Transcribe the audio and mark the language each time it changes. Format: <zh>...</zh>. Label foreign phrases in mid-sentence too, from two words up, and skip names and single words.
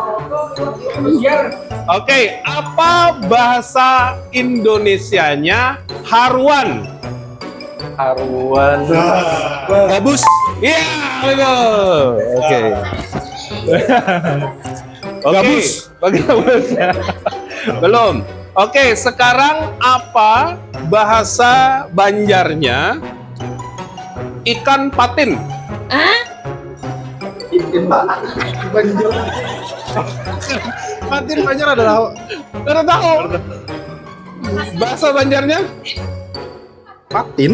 <id>Oke, apa bahasa Indonesianya haruan? Haruan. Gabus. Iya, betul. Oke. Oke, Gabus. gabus ya. Belum. Oke, sekarang apa bahasa Banjarnya ikan patin? Patin Banjar adalah Tidak tahu. Bahasa Banjarnya? patin.</id>